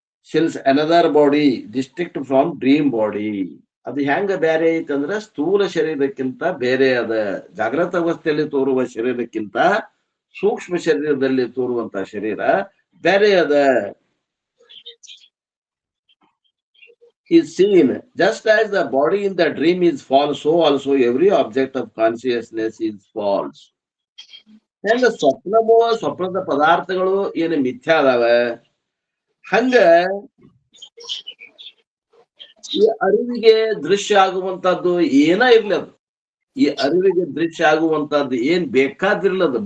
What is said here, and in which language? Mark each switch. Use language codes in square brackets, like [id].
[en] Since another body distinct from dream body. [kn] ಅದು ಹೆಂಗ ಬೇರೆ ಐತಂದ್ರ ಸ್ಥೂಲ ಶರೀರಕ್ಕಿಂತ ಬೇರೆ ಅದ. ಜಾಗೃತ ಅವಸ್ಥೆಯಲ್ಲಿ ತೋರುವ ಶರೀರಕ್ಕಿಂತ ಸೂಕ್ಷ್ಮ ಶರೀರದಲ್ಲಿ ತೋರುವಂತಹ ಶರೀರ ಬೇರೆ ಅದ. [en] is seen just as the body in the dream is false, so also every object of consciousness is false. [kn] ಹೆಂಗ ಸ್ವಪ್ನದ ಪದಾರ್ಥಗಳು ಏನು ಮಿಥ್ಯ ಅದಾವ, ಹಂಗ ಈ ಅರಿವಿಗೆ ದೃಶ್ಯ ಆಗುವಂತದ್ದು ಏನ ಇರ್ಲಿ, ಅದು ಈ ಅರಿವಿಗೆ ದೃಶ್ಯ ಆಗುವಂತದ್ದು ಏನ್ ಬೇಕಾದಿರ್ಲದು.